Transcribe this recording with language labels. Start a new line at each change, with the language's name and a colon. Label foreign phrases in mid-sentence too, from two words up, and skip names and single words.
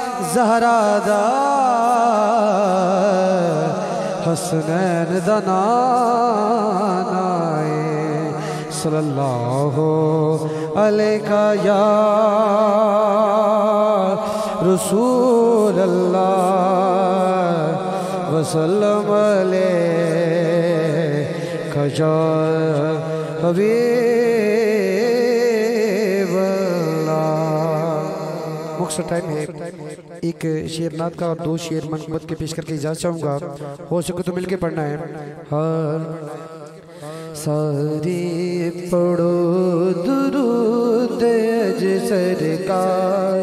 Punjabi: زہرا دا حسنین دا نانا
Arabic: صلى الله عليك يا رسول الله وسلم عليك يا حبيب الله.
Urdu: مختصر ٹائم ہے، ایک شعر نعت کا اور دو شعر منقبت کے پیش کر کے اجازت چاہوں گا، ہو سکے تو مل کے پڑھنا ہے. سارے پڑھو درود سرکار.